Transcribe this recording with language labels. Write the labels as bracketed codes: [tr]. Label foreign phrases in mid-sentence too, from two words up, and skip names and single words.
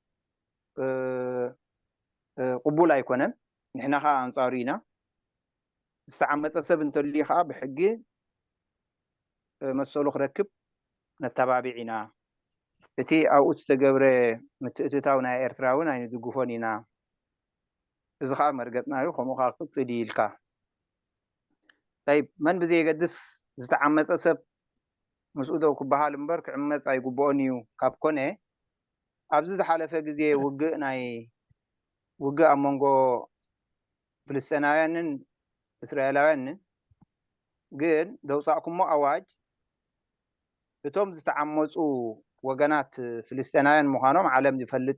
[ti] قبول አይኮነን ንሕና ኸ አንጻሩ ኢና ዝተዓመፀ ሰብ እንተልዩ ኸ ብሕጊ መሰሉ ክረክብ ነተባቢዕ ኢና እቲ ኣብኡ ዝተገብረ ምትእትታው ናይ ኤርትራ እውን ኣይንድግፎን ኢና እዚ ኸ መርገፅናዩ ከምኡ ኸ ቅፅል ኢልካ طيب من بزي يقدس ዝተዓመፀ ሰብ ምስኡ ደው ክበሃል እምበር ክዕመፅ ኣይግብኦን እዩ ካብ ኮነ ኣብዚ ዝሓለፈ ግዜ ውግእ ኣብ መንጎ ፍልስጤናውያንን እስራኤላውያንን ግን ዘውፃእኩሞ ኣዋጅ እቶም ዝተዓመፁ ወገናት ፍልስጤናውያን ምዃኖም ዓለም ዝፈልጥ